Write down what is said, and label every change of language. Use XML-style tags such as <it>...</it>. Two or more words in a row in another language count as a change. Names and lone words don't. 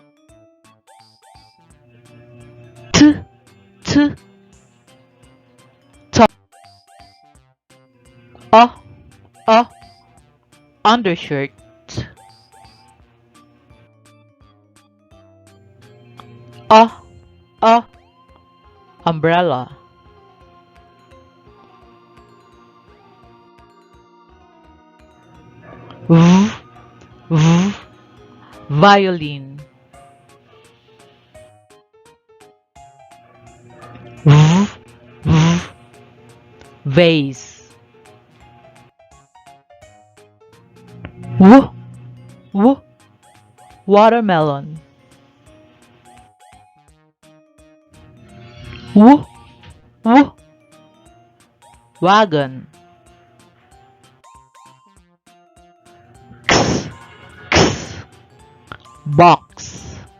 <en>T, t, top. A, undershirt. A, a, umbrella. V, v, violin. V, v, vase. W, w, watermelon. W, w, wagon. X, x, box.</en>